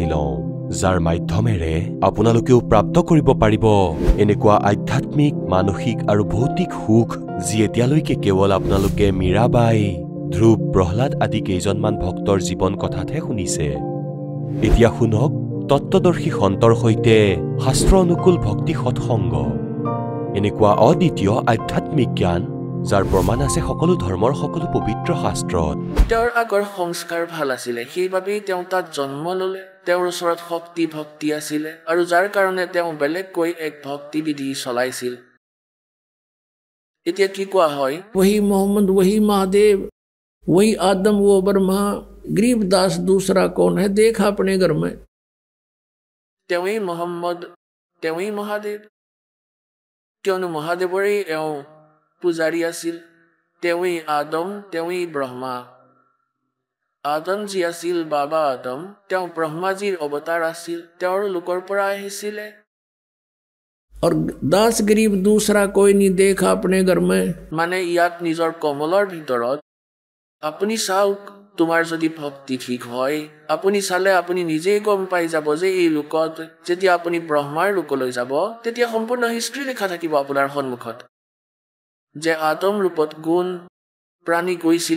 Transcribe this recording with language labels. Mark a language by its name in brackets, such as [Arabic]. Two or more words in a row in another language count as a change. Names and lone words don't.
[Assamese] লওঁ যাৰ মাধ্যমেৰে আপোনালোকেও প্ৰাপ্ত কৰিব পাৰিব এনেকুৱা আধ্যাত্মিক মানসিক আৰু ভৌতিক সুখ যি এতিয়ালৈকে কেৱল আপোনালোকে মীৰাবাই ধ্ৰুৱ প্ৰহ্লাদ আদি কেইজনমান ভক্তৰ জীৱন কথাতহে শুনিছে এতিয়া শুনক তত্ত্বদৰ্শী সন্তৰ সৈতে শাস্ত্ৰ অনুকূল ভক্তি সৎসংগ এনেকুৱা অদ্বিতীয় আধ্যাত্মিক জ্ঞান যাৰ প্ৰমাণ আছে সকলো ধৰ্মৰ সকলো পবিত্ৰ শাস্ত্ৰত তেওঁৰ আগৰ সংস্কাৰ ভাল আছিলে সেইবাবেই তেওঁ তাত জন্ম ল'লে তেওঁৰ ওচৰত শক্তি ভক্তি আছিলে আৰু যাৰ কাৰণে তেওঁ বেলেগকৈ এক ভক্তি বিধি চলাইছিল এতিয়া কি কোৱা হয় [Hindi] वही मोहम्मद वही महादेव वही आदम वो ब्रह्मा गरीबदास दूसरा कौन है देखा अपने घर में [Assamese] তেওঁৱেই মহম্মদ তেওঁৱেই মহাদেৱ কিয়নো মহাদেৱৰেই এওঁ পূজাৰী আছিল তেওঁৱেই আদম তেওঁৱেই ব্ৰহ্মা আদম যি আছিল বাবা আদম তেওঁ ব্ৰহ্মাজীৰ অৱতাৰ আছিল তেওঁৰ লোকৰ পৰা আহিছিলে [Hindi] और दास गरीब दूसरा कोई नहीं देखा अपने घर में [Assamese] মানে ইয়াক নিজৰ কমলৰ ভিতৰত আপুনি চাওক তোমাৰ যদি ভক্তি ঠিক হয় আপুনি চালে আপুনি নিজেই গম পাই যাব যে এই লোকত যেতিয়া আপুনি ব্ৰহ্মাৰ লোকলৈ যাব তেতিয়া সম্পূৰ্ণ হিষ্ট্ৰী লিখা থাকিব আপোনাৰ সন্মুখত যে আদম ৰূপত গুণ প্ৰাণী গৈছিল